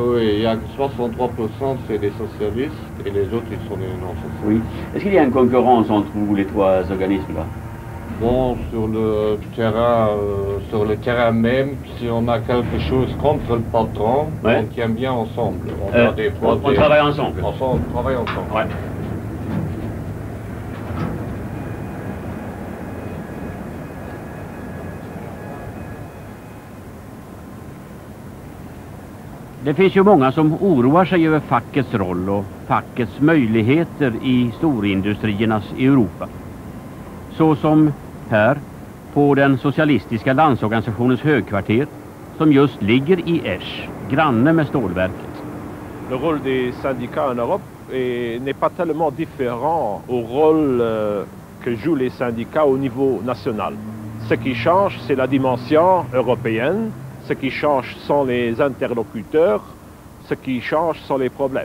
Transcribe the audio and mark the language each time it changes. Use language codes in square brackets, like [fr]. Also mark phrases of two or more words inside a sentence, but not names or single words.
[fr] Oui, il y a 63% c'est des socialistes et les autres ils sont des non-socialistes. Oui. Est-ce qu'il y a une concurrence entre vous, les 3 organismes là? Bon, sur le terrain même, si on a quelque chose contre le patron, ouais. On tient bien ensemble. On travaille ensemble. On travaille ensemble. Ouais. [sv] Det finns ju många som oroar sig över fackets roll och fackets möjligheter i storindustriernas Europa. Så som här på den socialistiska landsorganisationens högkvarter som just ligger i Esch, granne med stålverket. [fr] Le rôle des syndicats en Europe n'est pas tellement différent au rôle que jouent les syndicats au niveau national. Ce qui change, c'est la dimension européenne. Ce qui change sont les interlocuteurs. Ce qui change sont les problèmes.